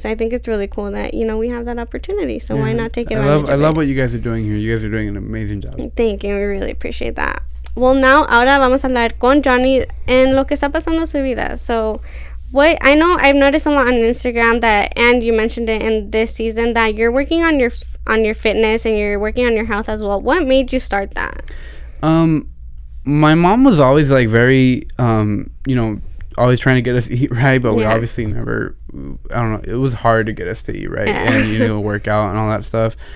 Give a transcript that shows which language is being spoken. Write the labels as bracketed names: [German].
[English] So I think it's really cool that we have that opportunity. So why not take advantage of it? I love what you guys are doing here. You guys are doing an amazing job. Thank you. We really appreciate that. [Spanish] Well, ahora vamos a hablar con Johnny en lo que está pasando en su vida. [English] So I know I've noticed a lot on Instagram and you mentioned it in this season, that you're working on your fitness and you're working on your health as well. What made you start that? My mom was always like very, always trying to get us to eat right, but we obviously never, I don't know, it was hard to get us to eat right and, work out and all that stuff.